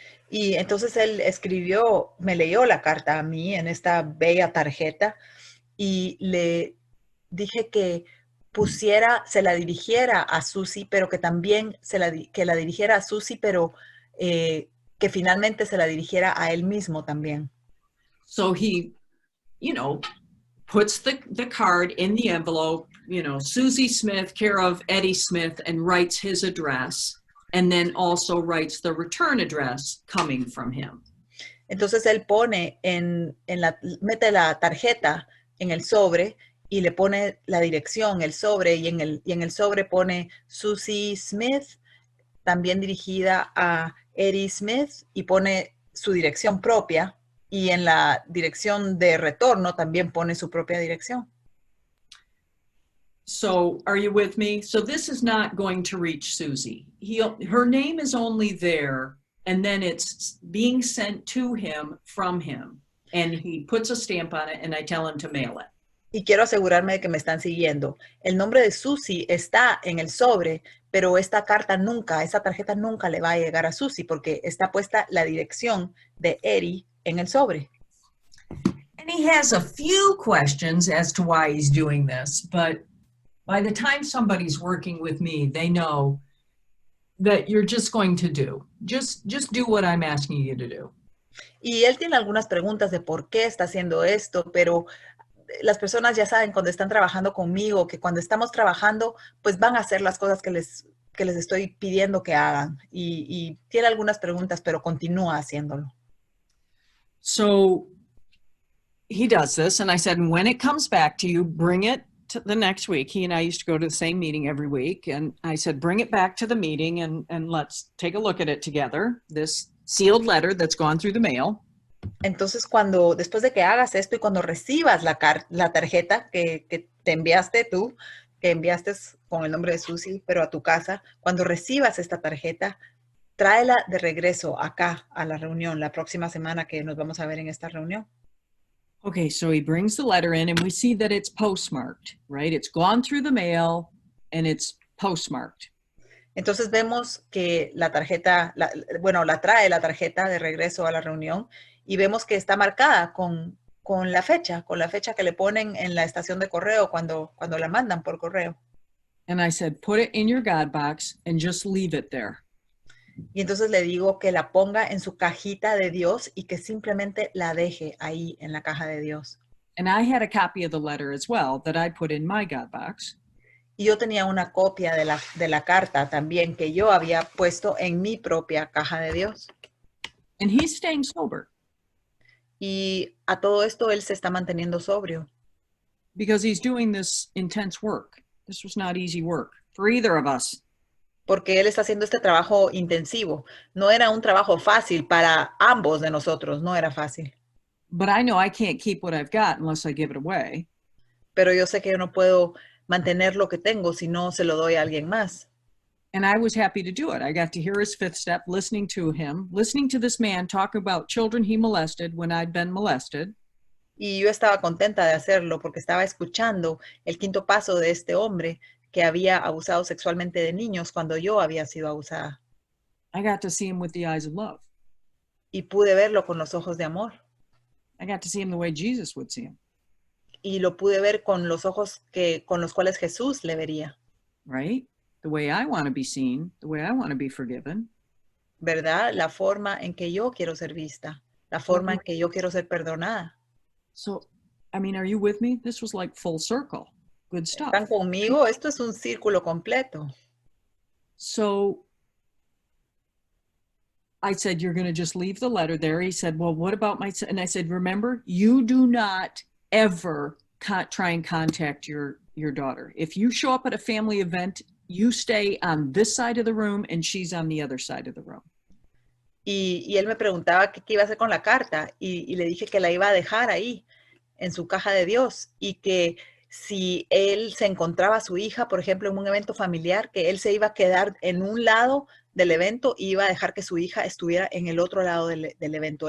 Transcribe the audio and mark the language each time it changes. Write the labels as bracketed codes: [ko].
[es] Y entonces él escribió, me leyó la carta a mí en esta bella tarjeta y le dije que se la dirigiera a Susie, pero que también que la dirigiera a Susie, pero que finalmente se la dirigiera a él mismo también. [en] So he, puts the card in the envelope, Susie Smith, care of Eddie Smith, and writes his address, and then also writes the return address coming from him. [es] Entonces él pone mete la tarjeta en el sobre y le pone la dirección, el sobre, y en el sobre pone Susie Smith, también dirigida a Eddie Smith, y pone su dirección propia, y en la dirección de retorno también pone su propia dirección. [en] So are you with me? So this is not going to reach Susie. Her name is only there, and then it's being sent to him from him. And he puts a stamp on it, and I tell him to mail it. [es] Y quiero asegurarme de que me están siguiendo. El nombre de Susie está en el sobre, pero esta tarjeta nunca le va a llegar a Susie porque está puesta la dirección de Eddie en el sobre. [en] And he has a few questions as to why he's doing this, but by the time somebody's working with me, they know that you're just going to just do what I'm asking you to do. [es] Y él tiene algunas preguntas de por qué está haciendo esto, pero las personas ya saben cuando están trabajando conmigo que cuando estamos trabajando, pues van a hacer las cosas que les estoy pidiendo que hagan. Y tiene algunas preguntas, pero continúa haciéndolo. [en] So he does this, and I said, when it comes back to you, bring it to the next week. He and I used to go to the same meeting every week, and I said, bring it back to the meeting and let's take a look at it together. This sealed letter that's gone through the mail. [es] Entonces, después de que hagas esto y cuando recibas la tarjeta que te enviaste tú, que enviaste con el nombre de Susie, pero a tu casa, cuando recibas esta tarjeta, tráela de regreso acá a la reunión, la próxima semana que nos vamos a ver en esta reunión. [en] Okay, so he brings the letter in and we see that it's postmarked, right? It's gone through the mail and it's postmarked. [es] Entonces vemos que la tarjeta, la trae la tarjeta de regreso a la reunión y vemos que está marcada con la fecha que le ponen en la estación de correo cuando la mandan por correo. [en] And I said, put it in your God box and just leave it there. [es] Y entonces le digo que la ponga en su cajita de Dios y que simplemente la deje ahí en la caja de Dios. [en] And I had a copy of the letter as well that I put in my God box. [es] Y yo tenía una copia de la carta también que yo había puesto en mi propia caja de Dios. [en] And he's staying sober. [es] Y a todo esto él se está manteniendo sobrio. [en] Because he's doing this intense work. This was not easy work for either of us. [es] Porque él está haciendo este trabajo intensivo. No era un trabajo fácil para ambos de nosotros, no era fácil. [en] But I know I can't keep what I've got unless I give it away. [es] Pero yo sé que yo no puedo mantener lo que tengo si no se lo doy a alguien más. [en] And I was happy to do it. I got to hear his fifth step, listening to him, listening to this man talk about children he molested when I'd been molested. [es] Y yo estaba contenta de hacerlo porque estaba escuchando el quinto paso de este hombre que había abusado sexualmente de niños cuando yo había sido abusada. [en] I got to see him with the eyes of love. [es] Y pude verlo con los ojos de amor. [en] I got to see him the way Jesus would see him. [es] Y lo pude ver con los ojos con los cuales Jesús le vería. [en] Right? The way I want to be seen, the way I want to be forgiven. [es] ¿Verdad? La forma en que yo quiero ser vista, la forma en que yo quiero ser perdonada. [en] So, I mean, are you with me? This was like full circle. Good stuff. [es] ¿Están conmigo? Esto es un círculo completo. [en] So I said, you're going to just leave the letter there. He said, well, what about my son? And I said, remember, you do not ever try and contact your daughter. If you show up at a family event, you stay on this side of the room and she's on the other side of the room. [es] Y él me preguntaba qué iba a hacer con la carta y le dije que la iba a dejar ahí en su caja de Dios y que si él se encontraba a su hija, por ejemplo, en un evento familiar, que él se iba a quedar en un lado del evento y iba a dejar que su hija estuviera en el otro lado del evento.